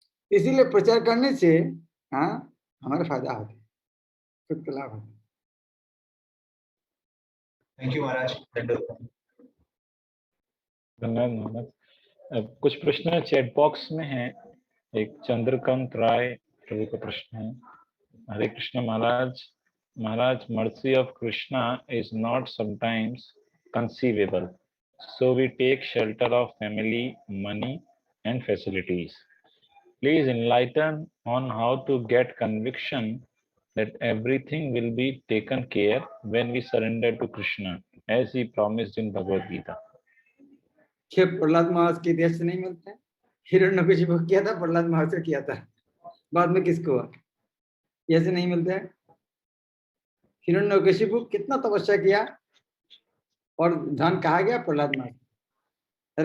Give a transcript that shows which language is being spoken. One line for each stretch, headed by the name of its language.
Hindi: इसीलिए प्रचार करने से हमारा फायदा होता है, खुद का लाभ होता है। थैंक यू महाराज। धन्यवाद मोहम्मद। कुछ प्रश्न चैट बॉक्स में है। एक चंद्रकांत राय प्रभु का प्रश्न है।
English: Hare Krishna Maharaj, mercy of Krishna is not sometimes conceivable, so we take shelter of family, money and facilities. Please enlighten on how to get conviction that everything will be taken care when we surrender to Krishna, as he promised in Bhagavad Gita.
Hindi: क्या प्रहलाद महाराज के इतिहास से नहीं मिलता है? हिरण्यकशिपु किया था, प्रहलाद महाराज से किया था, बाद में किसको हुआ? ऐसे नहीं मिलता है। हिरण्यकशिपु कितना तपस्या किया और धन कहा गया प्रहलाद महाराज।